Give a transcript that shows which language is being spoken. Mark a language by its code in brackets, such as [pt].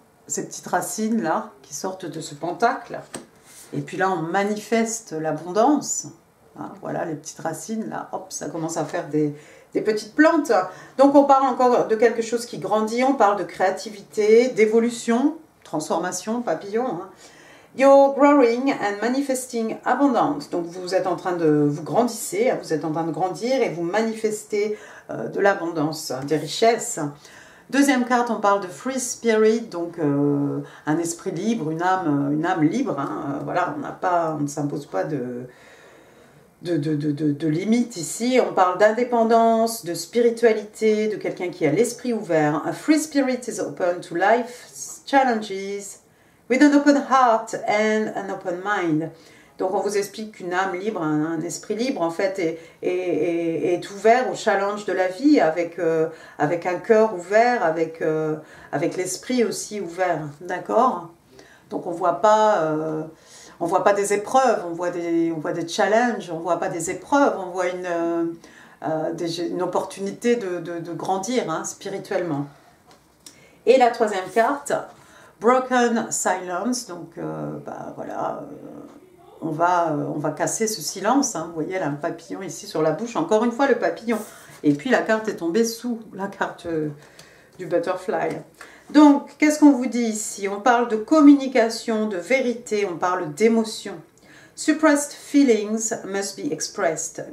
[fr] Ces petites racines là qui sortent de ce pentacle. Et puis là, on manifeste l'abondance. Hein, voilà, les petites racines là, hop, ça commence à faire des petites plantes. Donc on parle encore de quelque chose qui grandit, on parle de créativité, d'évolution, transformation, papillon. Hein. [en] You're growing and manifesting abundance. [fr] Donc vous êtes en train vous grandissez, vous êtes en train de grandir et vous manifestez de l'abondance, des richesses. Deuxième carte, on parle de free spirit, donc un esprit libre, une âme libre. Hein, voilà, on ne s'impose pas de limites ici. On parle d'indépendance, de spiritualité, de quelqu'un qui a l'esprit ouvert. [en] A free spirit is open to life's challenges with an open heart and an open mind. [fr] Donc on vous explique qu'une âme libre, un esprit libre en fait est ouvert au challenge de la vie avec un cœur ouvert, avec l'esprit aussi ouvert, d'accord? Donc on voit pas des épreuves, on voit des challenges, on voit pas des épreuves, on voit une opportunité de grandir hein, spirituellement. Et la troisième carte, Broken Silence, donc voilà. On va casser ce silence. Hein. Vous voyez, elle a un papillon ici sur la bouche. Encore une fois, le papillon. Et puis, la carte est tombée sous la carte du butterfly. Donc, qu'est-ce qu'on vous dit ici? On parle de communication, de vérité. On parle d'émotion. [en] Suppressed feelings must be expressed.